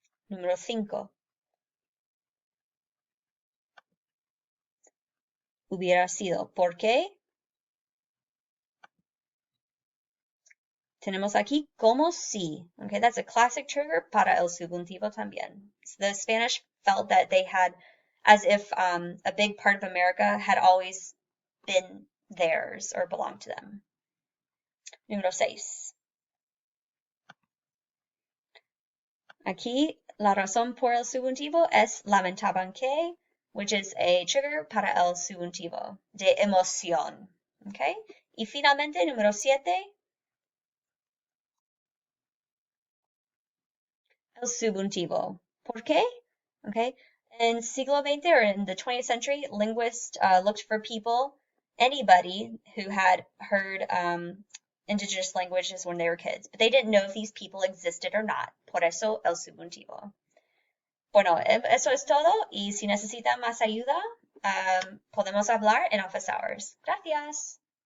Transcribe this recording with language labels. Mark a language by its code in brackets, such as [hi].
[es] Número 5. Hubiera sido. ¿Por qué? Tenemos aquí como si. [en] Okay, that's a classic trigger [es] para el subjuntivo también. [en] So the Spanish felt that they had, as if a big part of America had always been theirs or belonged to them. [es] Número 6. Aquí la razón por el subjuntivo es lamentaban que, [en] which is a trigger [es] para el subjuntivo de emoción. Okay? Y finalmente, número 7. El subjuntivo. ¿Por qué? Okay. [en] In siglo XX, or in the 20th century, linguists looked for people, anybody who had heard indigenous languages when they were kids, but they didn't know if these people existed or not. [es] Por eso el subjuntivo. Bueno, eso es todo, y si necesitan más ayuda, podemos hablar en office hours. Gracias.